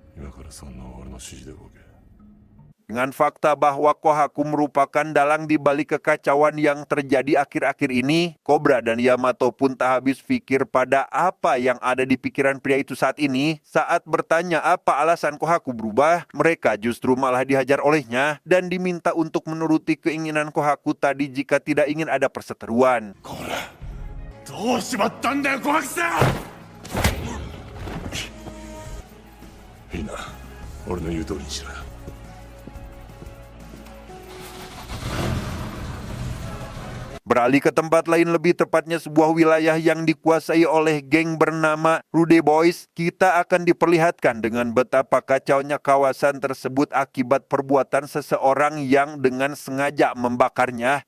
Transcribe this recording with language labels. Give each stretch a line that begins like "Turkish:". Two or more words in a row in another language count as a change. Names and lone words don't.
Indonesian: Dengan fakta bahwa Kohaku merupakan dalang di balik kekacauan yang terjadi akhir-akhir ini, Cobra dan Yamato pun tak habis pikir pada apa yang ada di pikiran pria itu saat ini. Saat bertanya apa alasan Kohaku berubah, mereka justru malah dihajar olehnya dan diminta untuk menuruti keinginan Kohaku tadi jika tidak ingin ada perseteruan. Cobra,
Japanese: どうしまったんだよ、コハクさん。いいな、俺の言う通りにしろよ。
Indonesian: Beralih ke tempat lain, lebih tepatnya sebuah wilayah yang dikuasai oleh geng bernama Rude Boys, kita akan diperlihatkan dengan betapa kacaunya kawasan tersebut akibat perbuatan seseorang yang dengan sengaja membakarnya.